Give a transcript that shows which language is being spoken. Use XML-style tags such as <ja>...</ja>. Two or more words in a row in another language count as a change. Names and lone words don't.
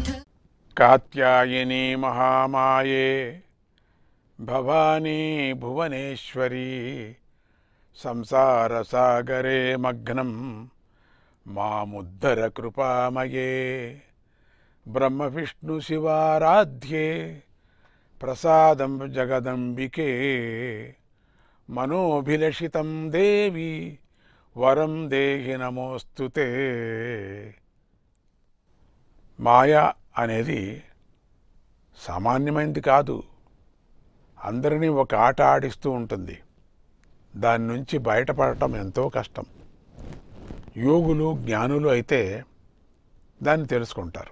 <sa>कात्यायनी महामाये भवानी भुवनेश्वरी संसारसागरे मग्नं मामुद्धर कृपामये ब्रह्मविष्णुशिवाराध्ये प्रसादं जगदम्बिके मनोभिलषितं देवी वरं देहि नमोस्तुते।</sa> <te>మాయా అనేది సామాన్యమైనది కాదు. అందరినీ ఒక ఆట ఆడిస్తూ ఉంటుంది. దాని నుంచి బయటపడటం ఎంతో కష్టం. యోగులు జ్ఞానులు అయితే దాన్ని తెలుసుకుంటారు.</te>